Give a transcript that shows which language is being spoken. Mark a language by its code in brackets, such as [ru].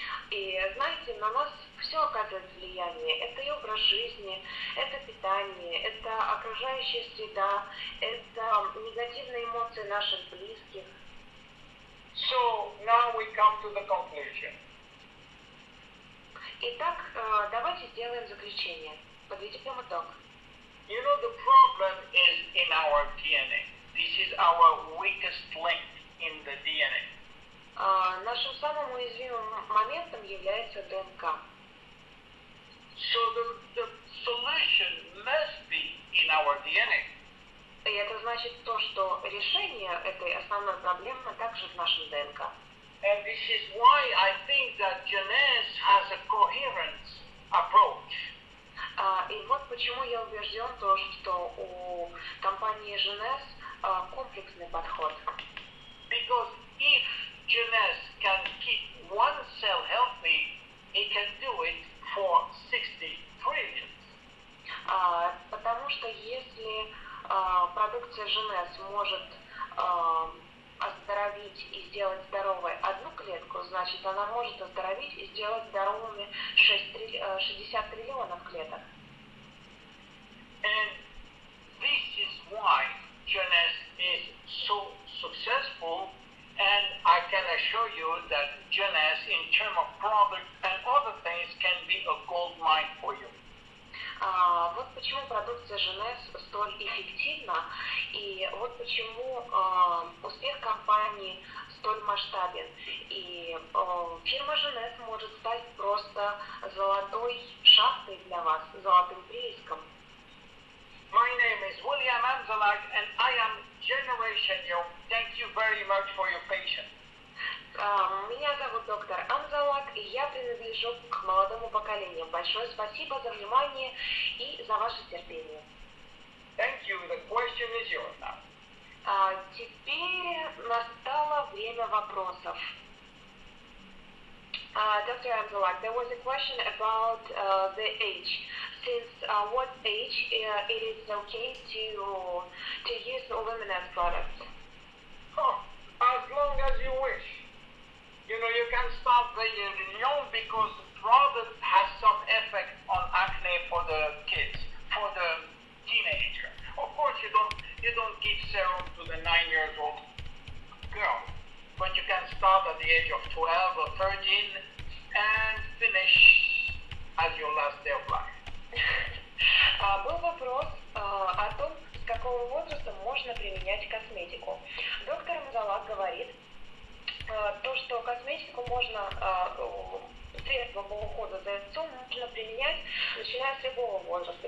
[ru] И знаете, на нас все оказывает влияние. Это и образ жизни, это питание, это окружающая среда, это негативные эмоции наших близких. [en] So now we come to the conclusion. [ru] Итак, давайте сделаем заключение. Подведем итог. [en] You know, the problem is in our DNA. This is our weakest link in the DNA. [ru] Нашим самым уязвимым моментом является ДНК. [en] So the solution must be in our DNA. [ru] И это значит то, что решение этой основной проблемы также в нашем ДНК. [en] And this is why I think that JEUNESSE has a coherent approach. [ru] И вот почему я убежден, что у компании JEUNESSE комплексный подход. [en] Because if JEUNESSE can keep one cell healthy, it can do it for 60 trillion. [ru] Потому что если продукция JEUNESSE может оздоровить и сделать здоровой одну клетку, значит, она может оздоровить и сделать здоровыми 60 триллионов клеток. [en] And this is why JEUNESSE is so successful, and I can assure you that JEUNESSE, in terms of product and other things, can be a gold mine for you. [ru] Вот почему продукция JEUNESSE столь эффективна, и вот почему успех компании столь масштабен. И фирма JEUNESSE может стать просто золотой шахтой для вас, золотым прииском. [en] My name is William Amzallag, and I am Generation Young. Thank you very much for your patience. [ru] Меня зовут доктор Амзаллаг, и я принадлежу к молодому поколению. Большое спасибо за внимание и за ваше терпение. [en] Thank you. The question is yours now. [ru] Теперь настало время вопросов. [en] Dr. Amzallag, there was a question about the age. Since what age it is okay to use luminous products? Oh, as long as you wish. You know, you can start very young because the product has some effect on acne for the kids, for the teenager. Of course, you don't give serum to the 9-year-old girl, but you can start at the age of 12 or 13 and finish as your last day of life. [ru] Был вопрос о том, с какого возраста можно применять косметику. Доктор Амзаллаг говорит, то, что косметику можно, средства по уходу за лицом можно применять, начиная с любого возраста.